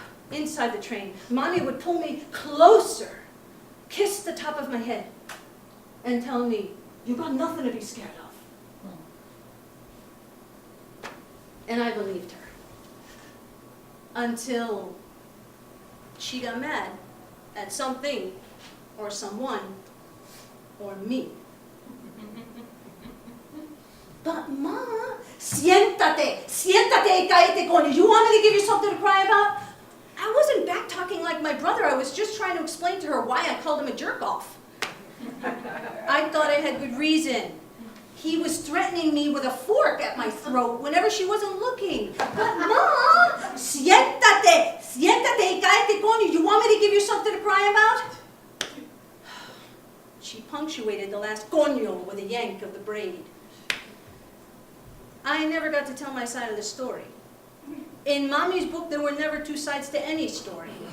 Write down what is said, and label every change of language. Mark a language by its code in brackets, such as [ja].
[en] Inside the train, Mommy would pull me closer, kiss the top of my head, and tell me, "You got nothing to be scared of." And I believed her. Until she got mad at something, or someone, or me. "But Ma, [es] siéntate, siéntate y cállate, coño. [en] You want me to give you something to cry about?" I wasn't back-talking like my brother. I was just trying to explain to her why I called him a jerk-off. I thought I had good reason. He was threatening me with a fork at my throat whenever she wasn't looking. "But Ma, [es] siéntate, siéntate y cállate, coño. [en] You want me to give you something to cry about?" She punctuated the last coño with a yank of the braid. I never got to tell my side of the story. In Mommy's book, there were never 2 sides to any story.